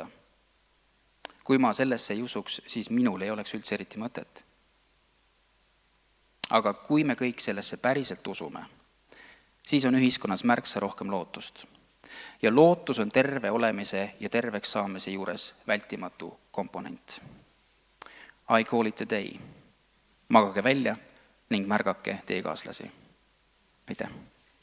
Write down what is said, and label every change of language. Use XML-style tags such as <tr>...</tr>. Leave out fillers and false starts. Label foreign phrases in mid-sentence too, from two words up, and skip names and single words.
<et>Kui ma sellesse ei usuks, siis minul ei oleks üldse eriti mõtet. Aga kui me kõik sellesse päriselt usume, siis on ühiskonnas märksa rohkem lootust. Ja lootus on terve olemise ja terveks saamise juures vältimatu komponent.</et> <en>I call it a day.</en> <et>Magage välja ning märgake teekaaslasi. Aitäh!</et>